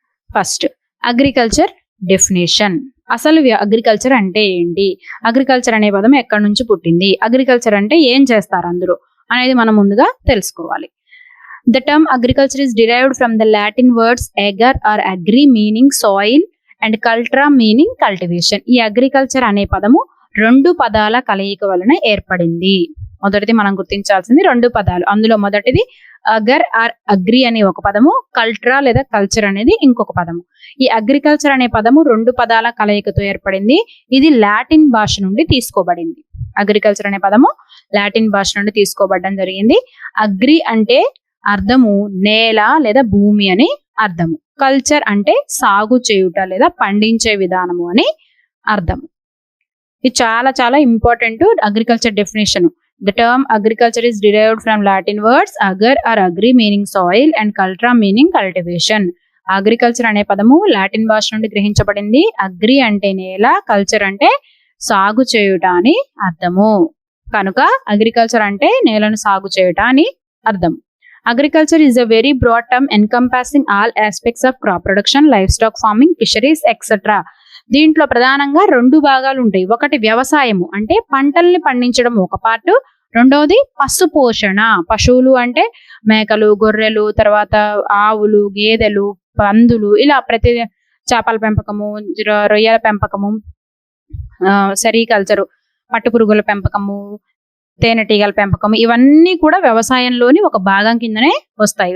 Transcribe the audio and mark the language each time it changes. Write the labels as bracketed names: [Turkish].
[English] First agriculture definition. [Telugu] అసలు agriculture అంటే ఏంటి, అగ్రికల్చర్ అనే పదం ఎక్కడి నుంచి పుట్టింది, అగ్రికల్చర్ అంటే ఏం చేస్తారు అందరూ అనేది మనం ముందుగా తెలుసుకోవాలి. [English] The term agriculture is derived from the Latin words ager or agri meaning soil and cultura meaning cultivation. [Telugu] ఈ అగ్రికల్చర్ అనే పదము 2 పదాల కలయిక వలన ఏర్పడింది. మొదటిది మనం గుర్తించాల్సింది 2 పదాలు. అందులో మొదటిది అగర్ ఆర్ అగ్రి అనే ఒక పదము, కల్ట్రా లేదా కల్చర్ అనేది ఇంకొక పదము. ఈ అగ్రికల్చర్ అనే పదము 2 పదాల కలయికతో ఏర్పడింది. ఇది లాటిన్ భాష నుండి తీసుకోబడింది. అగ్రికల్చర్ అనే పదము లాటిన్ భాష నుండి తీసుకోబడడం జరిగింది. అగ్రి అంటే అర్థము నేల లేదా భూమి అని అర్థము. కల్చర్ అంటే సాగు చేయుట లేదా పండించే విధానము అని అర్థము. ఇది చాలా చాలా [English] Important agriculture definition. The term agriculture is derived from Latin words agar or agri meaning soil and cultura meaning cultivation. [Telugu] Agriculture అనే పదము లాటిన్ భాష నుండి గ్రహించబడింది. అగ్రి అంటే నేల, కల్చర్ అంటే సాగు చేయుట అని అర్థము. కనుక అగ్రికల్చర్ అంటే నేలను సాగు చేయుట అని అర్థం. [English] Agriculture is a very broad term encompassing all aspects of crop production, livestock farming, fisheries, etc. [Telugu] దీంట్లో ప్రధానంగా 2 భాగాలు ఉంటాయి. ఒకటి వ్యవసాయము అంటే పంటల్ని పండించడం ఒక పార్ట్, రెండవది పశు పోషణ. పశువులు అంటే మేకలు, గొర్రెలు, తర్వాత ఆవులు, గేదెలు, పందులు, ఇలా ప్రతి చేపల పెంపకము, రొయ్యల పెంపకము, సెరికల్చరు, పట్టుపురుగుల పెంపకము, తేనెటీగల పెంపకం, ఇవన్నీ కూడా వ్యవసాయంలోని ఒక భాగం కిందనే వస్తాయి.